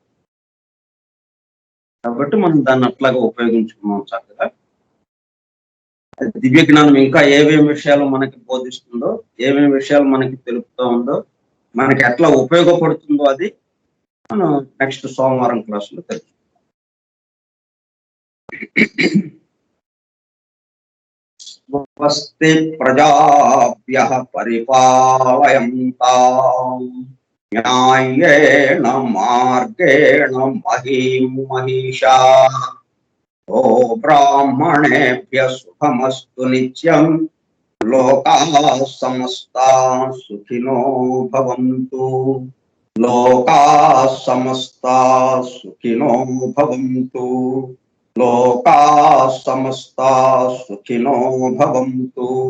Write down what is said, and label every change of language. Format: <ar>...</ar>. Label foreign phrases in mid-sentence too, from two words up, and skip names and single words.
<te>కాబట్టి మనం దాన్ని అట్లాగా ఉపయోగించుకున్నాం చక్కగా. దివ్య జ్ఞానం ఇంకా ఏమేమి విషయాలు మనకి బోధిస్తుందో, ఏమేమి విషయాలు మనకి తెలుపుతూ ఉందో, మనకి ఎట్లా ఉపయోగపడుతుందో అది మనం నెక్స్ట్ సోమవారం క్లాసులో తెలుసుకుందాం.</te> <sa>స్వస్తి ప్రజాభ్యః పరిపాలయంతాం న్యాయేన మార్గేణ మహీం మహిషాః. ఓ బ్రాహ్మణేభ్యః శుభమస్తు నిత్యం. లోకాః సమస్తాః సుఖినో భవంతు. లోకాః సమస్తాః సుఖినో భవంతు. లోకాః సమస్తాః సుఖినో భవంతు.</sa>